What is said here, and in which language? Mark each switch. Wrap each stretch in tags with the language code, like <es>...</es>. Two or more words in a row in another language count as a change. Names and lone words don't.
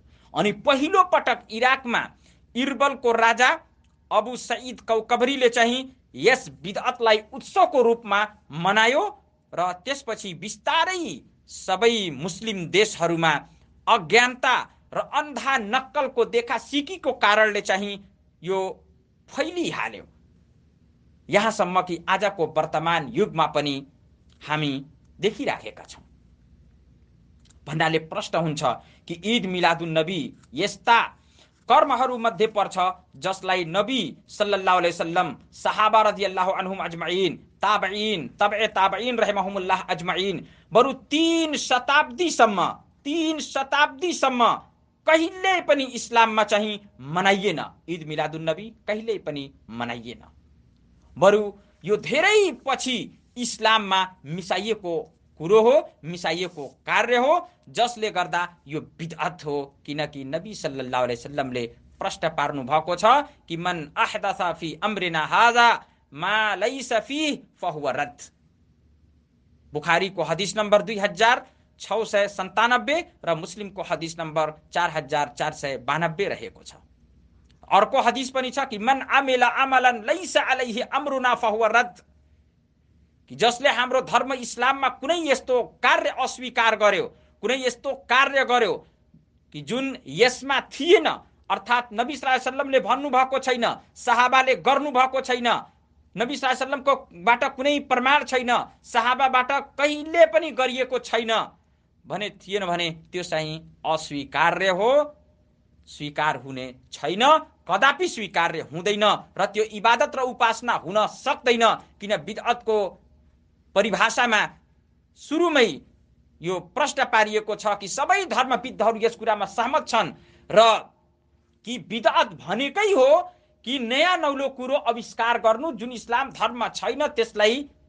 <ne>अनि पहिलो पटक इराकमा इर्बलको राजा अबु सईद कौकबरीले चाहिँ यस बिदअतलाई उत्सवको रूपमा मनायो र त्यसपछि बिस्तारै सबै मुस्लिम देशहरूमा अज्ञानता र अन्धा नक्कलको देखा सिकीको कारणले चाहिँ यो फैलिहाल्यो, यहाँसम्म कि आजको वर्तमान युगमा पनि हामी देखिराखेका छौं। भन्नाले प्रश्न हुन्छ कि ईद मिलादुन नबी यस्ता कर्महरू मध्ये पर्छ जसलाई नबी</ne> <ar>صلى الله عليه وسلم,</ar> <ne>सहाबा</ne> <ar>رضي الله عنهم أجمعين,</ar> <ne>ताबईन,</ne> <ar>تبع التابعين رحمهم الله أجمعين</ar> <ne>बरु 3 शताब्दीसम्म कहिल्यै पनि इस्लाममा चाहिँ मनाइएन। ईद मिलादुन नबी कहिल्यै पनि मनाइएन, बरु यो धेरै पछि इस्लाममा मिसाइएको कुरो हो, मिसाइएको कार्य हो, जसले गर्दा यो बिदअत हो। किनकि नबी</ne> <ar>صلى الله عليه وسلم</ar> <ne>प्रश्न पार्नु भएको छ कि</ne> <ar>من أحدث في أمرنا هذا ما ليس فيه فهو رد.</ar> <ne>बुखारीको हदीस नम्बर 2697 र मुस्लिमको हदीस नम्बर 4492 रहेको छ। अर्को हदीस पनि छ कि</ne> <ar>من عمل عملا ليس عليه أمرنا فهو رد.</ar> <ne>कि जसले हाम्रो धर्म इस्लाममा कुनै यस्तो कार्य अस्वीकार गर्यो, कुनै यस्तो कार्य गर्यो कि जुन यसमा थिएन, अर्थात् नबी</ne> <ar>صلى الله عليه وسلم</ar> <ne>भन्नुभएको छैन, सहाबाले गर्नुभएको छैन, नबी</ne> <ar>صلى الله عليه وسلم</ar> <ne>बाट कुनै प्रमाण छैन, सहाबाबाट कहिले पनि गरिएको छैन भने थिएन भने त्यो चाहिँ अस्वीकार्य हो, स्वीकार हुने छैन, कदापि स्वीकार्य हुँदैन र त्यो इबादत र उपासना हुन सक्दैन। किन बिदअतको परिभाषामा सुरुमै यो प्रश्न पारिएको छ कि सबै धर्मविदहरू यस कुरामा सहमत छन् र कि बिदअत भनेकै हो कि नयाँ नौलो कुरो आविष्कार गर्नु, जुन इस्लाम धर्ममा छैन त्यसलाई</ne>